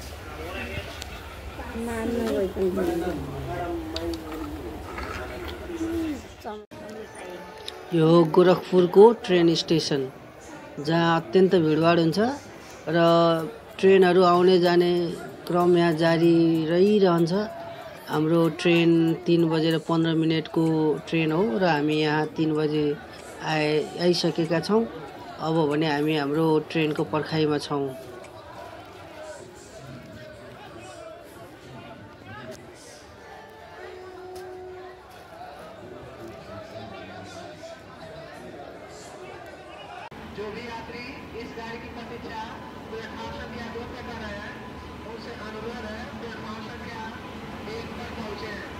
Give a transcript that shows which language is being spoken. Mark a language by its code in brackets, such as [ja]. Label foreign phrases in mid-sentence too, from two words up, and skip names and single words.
[ne] यो गोरखपुरको ट्रेन स्टेसन जहाँ अत्यन्त भिडभाड हुन्छ र ट्रेनहरू आउने जाने क्रम यहाँ जारी रहिरहन्छ। हाम्रो ट्रेन 3 बजेर 15 मिनटको ट्रेन हो र हामी यहाँ 3 बजे आइसकेका छौँ। अब भने हामी हाम्रो ट्रेनको पर्खाइमा छौँ। [hi] जो भी यात्री इस गाड़ी की प्रतीक्षा प्लेटफॉर्म संख्या 2 पे कर रहे हैं उनसे अनुरोध है प्लेटफॉर्म संख्या 1 पर पहुंचे।